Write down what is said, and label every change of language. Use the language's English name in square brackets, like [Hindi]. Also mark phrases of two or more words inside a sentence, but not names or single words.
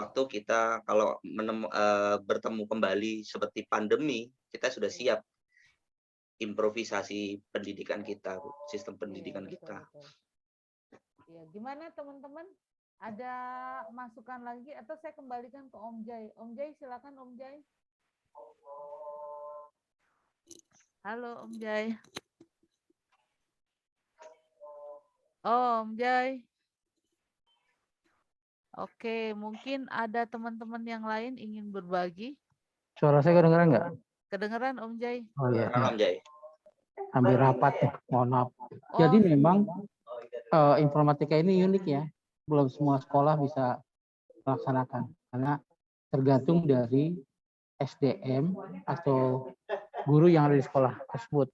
[Indonesian] Sewaktu-waktu kita kalau bertemu kembali seperti pandemi, kita sudah Iya, siap improvisasi pendidikan kita, Bu, sistem iya pendidikan betul kita. betul. Iya, gimana teman-teman? Ada masukan lagi atau saya kembalikan ke Om Jai? Om Jai, silakan Om Jai. Halo Om Jai. Oh, Om Jai. Oke, mungkin ada teman-teman yang lain ingin berbagi. Suara saya kedengeran nggak? Kedengeran Om Jai? Oh iya, Om Jai. hampir rapat nih, mohon maaf. Oh, Jadi memang informatika ini unik ya, belum semua sekolah bisa melaksanakan karena tergantung dari SDM atau guru yang ada di sekolah tersebut.